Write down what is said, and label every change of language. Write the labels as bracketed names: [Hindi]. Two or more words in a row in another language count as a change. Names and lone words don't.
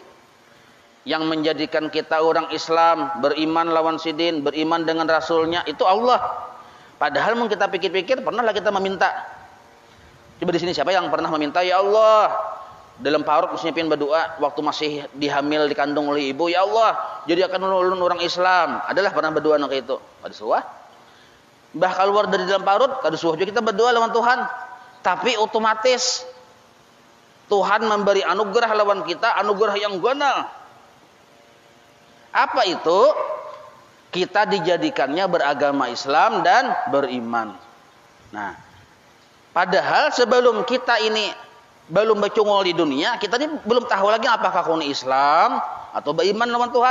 [Indonesian] Yang menjadikan kita orang Islam, beriman lawan sidin, beriman dengan Rasulnya, itu Allah. Padahal mungkin kita pikir-pikir, pernahlah kita meminta. Coba di sini siapa yang pernah meminta, ya Allah, dalam parut mestinya pengen berdoa waktu masih dihamil, dikandung oleh ibu, ya Allah, jadi akan ulun orang Islam. Adalah pernah berdoa nak itu? [Banjar] Kada suah. [Indonesian] Bah keluar dari dalam parut, kada suah juga kita berdoa lawan Tuhan. Tapi otomatis Tuhan memberi anugerah lawan kita, anugerah yang ganal. Apa itu? Kita dijadikannya beragama Islam dan beriman. Nah, padahal sebelum kita ini belum bercungol di dunia, kita ini belum tahu lagi apakah kau ini Islam atau beriman lawan Tuhan.